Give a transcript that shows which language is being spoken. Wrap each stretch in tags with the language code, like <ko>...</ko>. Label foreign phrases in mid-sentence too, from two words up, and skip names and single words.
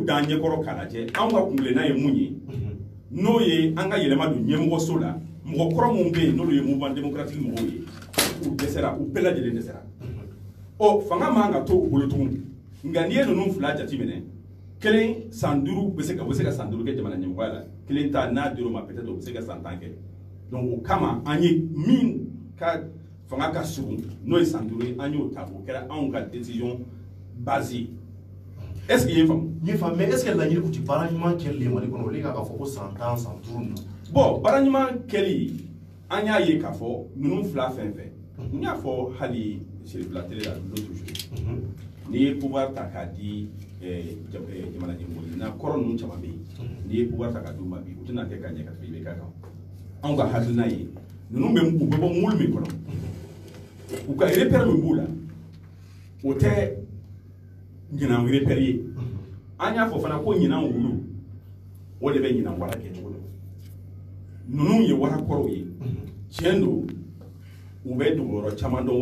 <bm>da an ɲɛkɔrɔ k'a lajɛ anw ka kungilenna ye mun ye n'o ye an ka yɛlɛma don ɲɛmɔgɔso la mɔgɔ kɔrɔ minnu bɛ yen n'olu ye</bm> <fr>mouvement démocratique</fr> <bm>mɔgɔw ye u dɛsɛra u bɛɛ lajɛlen dɛsɛra ɔ fanga man ka to u bolo tugun nka n'i ye ninnu fila jateminɛ kelen san 5 u bɛ se ka san 5 kɛ jamana ɲɛmɔgɔya la kelen ta n'a dir'o ma peut-être u bɛ se ka san 10 kɛ donc o kama an ye min ka fanga ka surun n'o ye san 5 ye an y'o ta o kɛra anw ka</bm> <fr>décision basée est-ce que</fr> <bm>i ye faamu n ye faamu</bm> <fr>mais est-ce que</fr> <bm>laɲini tun tɛ baara ɲuman kɛli ye Mali kɔnɔ o de k'a fɔ ko san 10 san 5 ninnu bon baara ɲuman kɛli an y'a ye k'a fɔ ninnu fila fɛn fɛn n y'a fɔ hali</bm> <fr>sur la télé</fr> <bm>la</bm> <fr>l'autre jour</fr> <bm>n'i ye pouvoir ta k'a di jamana ɲɛmɔgɔ na kɔrɔ ninnu caman bɛ yen n'i ye pouvoir ta k'a d'u ma bi u tɛna kɛ ka ɲɛ ka tɛmɛ IBK kan anw ka hakilina ye ninnu bɛ u bɛ bɔ mulu min kɔnɔ u ka repère min b'u la o tɛ ɲinan repère ye an y'a fɔ fana ko ɲinan wulu o de bɛ ɲinan wara kɛ cogo dɔ ninnu ye wara kɔrɔw ye tiɲɛ don u bɛ dogoyɔrɔ caman dɔn</bm>